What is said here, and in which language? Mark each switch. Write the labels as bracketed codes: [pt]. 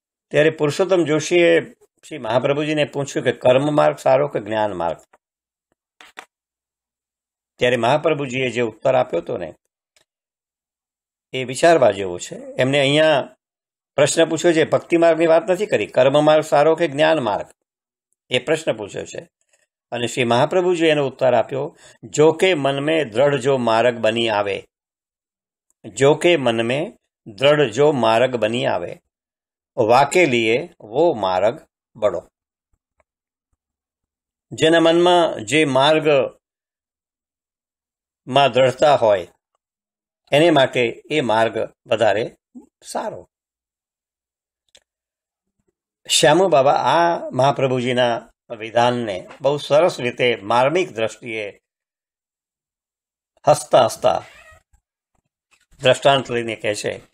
[gu] ત્યારે પુરુષોત્તમ જોશીએ શ્રી મહાપ્રભુજીને પૂછ્યું કે કર્મ માર્ગ સારો કે જ્ઞાન માર્ગ? ત્યારે મહાપ્રભુજીએ જે ઉત્તર આપ્યો હતો ને એ વિચારવા જેવો છે. એમને અહીંયા પ્રશ્ન પૂછ્યો છે, ભક્તિ માર્ગની વાત નથી કરી, કર્મ માર્ગ સારો કે જ્ઞાન માર્ગ, એ પ્રશ્ન પૂછ્યો છે. અને શ્રી મહાપ્રભુજી એનો ઉત્તર આપ્યો, [bra] જો કે મન में दृढ़ जो मार्ग बनी आवे, जो के मन में दृढ़ जो मार्ग बनी आवे, वाके लिए वो मार्ग बड़ो. [gu] જેના મનમાં જે માર્ગમાં દ્રઢતા હોય એને માટે એ માર્ગ વધારે સારો. શ્યામુ બાબા આ મહાપ્રભુજીના વિધાનને બહુ સરસ રીતે માર્મિક દ્રષ્ટિએ હસતા હસતા દ્રષ્ટાંત લઈને કહે છે.